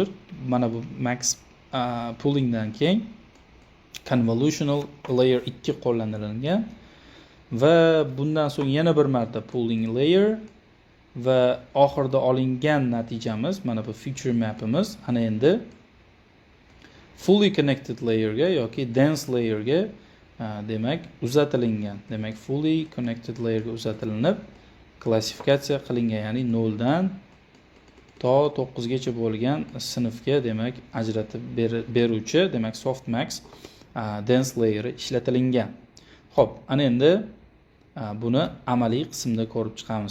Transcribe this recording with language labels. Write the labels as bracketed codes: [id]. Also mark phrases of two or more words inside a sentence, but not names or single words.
[uz] Mana bu [en] max poolingdan [uz] keyin [en] convolutional layer [uz] 2 qo'llanilgan va bundan so'ng yana bir marta [en] pooling layer [uz] va oxirida olingan natijamiz mana bu [en] feature mapimiz [uz] ana endi [en] fully connected layerga [uz] yoki [en] dense layerga [uz] demak uzatilingan. Demak, [en] fully connected layerga [uz] uzatilinib klassifikatsiya qilingan, ya'ni 0 dan to 9 gacha bo'lgan sinfga demak ajratib beruvchi, demak [en] softmax dense layer [uz] ishlatilingan. Xo'p, ana endi buni amaliy qismda ko'rib chiqamiz.